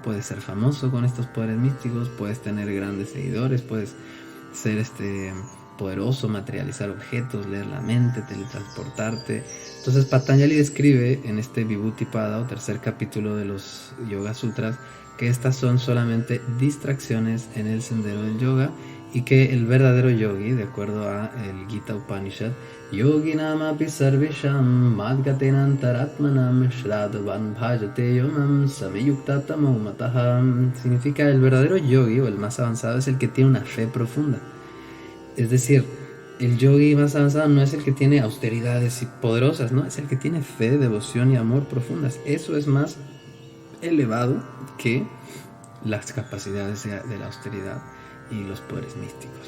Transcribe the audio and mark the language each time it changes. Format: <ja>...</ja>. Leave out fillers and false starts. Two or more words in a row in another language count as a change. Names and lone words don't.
<es>Puedes ser famoso con estos poderes místicos, puedes tener grandes seguidores, puedes ser poderoso, materializar objetos, leer la mente, teletransportarte. Entonces Patanjali describe en este Vibhuti-pada, o tercer capítulo de los Yoga Sutras, que estas son solamente distracciones en el sendero del yoga, y que el verdadero yogi, de acuerdo a el Gita Upanishad,</es> <sa>yogi namapi sarvesham madgatenantaratmanam shradvan bhajate yomam samyuktatamo mataha.</sa> <es>Significa: el verdadero yogi, o el más avanzado, es el que tiene una fe profunda. Es decir, el yogi más avanzado no es el que tiene austeridades poderosas, ¿no? Es el que tiene fe, devoción y amor profundas. Eso es más elevado que las capacidades de la austeridad y los poderes místicos.</es>